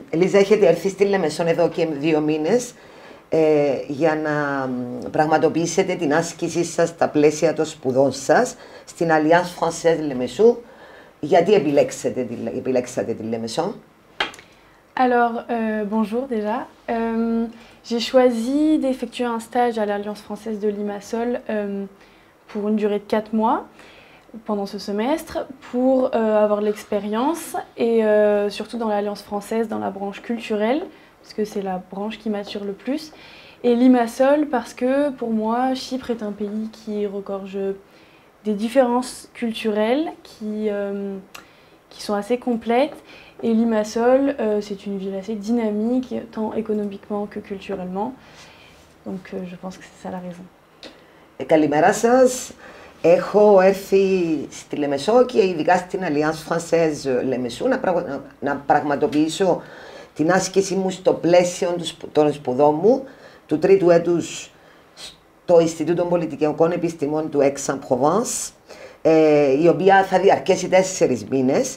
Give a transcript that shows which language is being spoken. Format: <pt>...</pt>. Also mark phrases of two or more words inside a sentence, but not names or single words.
<el>Ελίζα, έχετε έρθει στη Λεμεσόν εδώ και 2 μήνες για να πραγματοποιήσετε την άσκησή σας στα πλαίσια των σπουδών σας στην Alliance Française Lemessou. Γιατί επιλέξατε τη Λεμεσόν?</el> <fr>Alors, bonjour déjà. J'ai choisi d'effectuer un stage à l'Alliance Française de Limassol pour une durée de 4 mois pendant ce semestre pour avoir l'expérience et surtout dans l'Alliance Française, dans la branche culturelle, parce que c'est la branche qui m'attire le plus. Et Limassol parce que pour moi, Chypre est un pays qui regorge des différences culturelles qui sont assez complètes. Et Limassol, c'est une ville assez dynamique, tant économiquement que culturellement. Donc je pense que c'est ça la raison.</fr> <el>Καλημέρα σας. Έχω έρθει στη Λεμεσό και ειδικά στην Alliance Française Lemessou να πραγματοποιήσω την άσκηση μου στο πλαίσιο των σπουδών μου του τρίτου έτους στο Ινστιτούτο Πολιτικών Επιστημών του Aix-en-Provence, η οποία θα διαρκέσει 4 μήνες.</el>